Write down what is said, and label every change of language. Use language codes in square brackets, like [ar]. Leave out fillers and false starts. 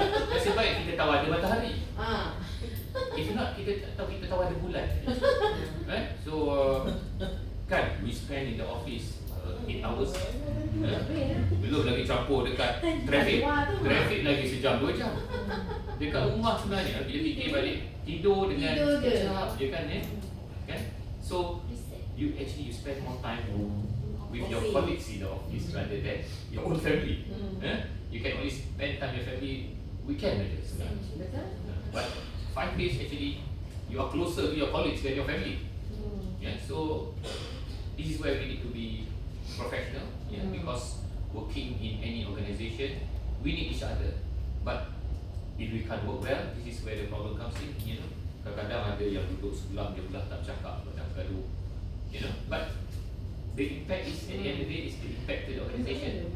[ms] Nasib baik kita tahu ada matahari. [en] If not, [ms] kita tak tahu, kita tahu ada bulan. [en] So kan, we spend in the office 8 hours. [ms] Belum lagi campur dekat traffic. Traffic lagi sejam 2 jam. Dekat rumah sebenarnya bila fikir balik, tidur dengan sekejap je kan. Kan? [en] So you spend more time with your colleagues in the office rather than your own family. You can only spend time with your family weekend [ms] aja sebenarnya. [en] But 5 days actually you are closer to your colleagues than your family. So this is where we need to be professional. Because working in any organisation, we need each other. But if we can't work well, this is where the problem comes in. [ms] Kadang-kadang ada yang duduk sebelah dia belah tak bercakap, tak gaduh. [en] But the impact is at the end of the day is the impact to the organisation.